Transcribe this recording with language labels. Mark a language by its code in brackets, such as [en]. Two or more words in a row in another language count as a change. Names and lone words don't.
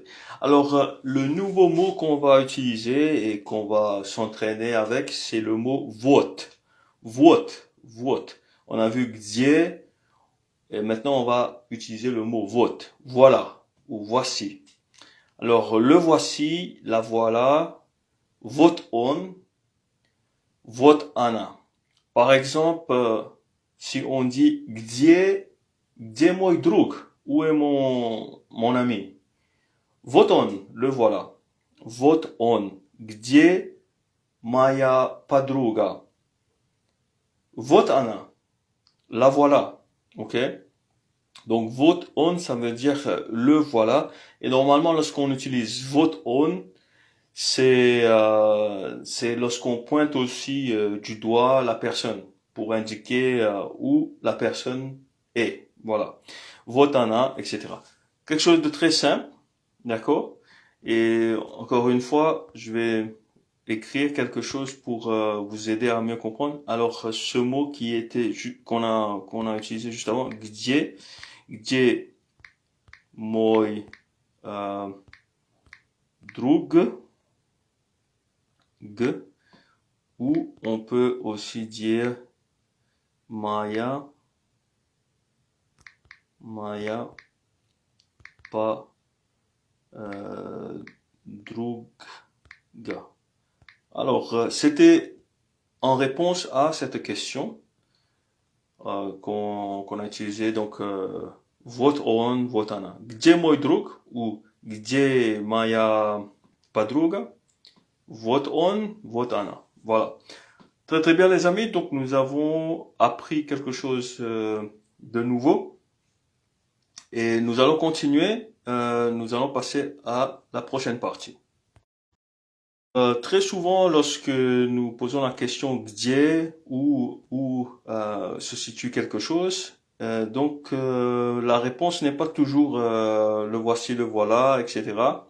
[fr] Alors, le nouveau mot qu'on va utiliser et qu'on va s'entraîner avec, c'est le mot вот. [ru] Вот. Вот. [fr] On a vu где et maintenant on va utiliser le mot вот. Voilà ou voici. Alors, le voici, la voilà, [ru] вот он, вот она. [fr] Par exemple, si on dit [ru] где Где мой друг? [fr] Où est mon ami? [ru] Вот он, [fr] le voilà. [ru] Вот он. Где моя подруга? Вот она. [fr] La voilà. Ok? Donc, [ru] вот он, [fr] ça veut dire le voilà. Et normalement, lorsqu'on utilise [ru] вот он, [fr] c'est lorsqu'on pointe aussi du doigt la personne pour indiquer où la personne est. Voilà. [ru] Вот она, [fr] etc. Quelque chose de très simple, d'accord? Et encore une fois, je vais écrire quelque chose pour vous aider à mieux comprendre. Alors, ce mot qui était qu'on a utilisé juste avant, [ru] где мой друг, [fr] ou on peut aussi dire [ru] моя подруга. [fr] Alors, c'était en réponse à cette question qu'on a utilisé donc [ru] вот он, вот она. Где мой друг ou где моя подруга? Вот он, вот она. [fr] Voilà. Très très bien les amis, donc nous avons appris quelque chose de nouveau et nous allons continuer, nous allons passer à la prochaine partie. Très souvent, lorsque nous posons la question где, où se situe quelque chose, donc la réponse n'est pas toujours le voici, le voilà, etc.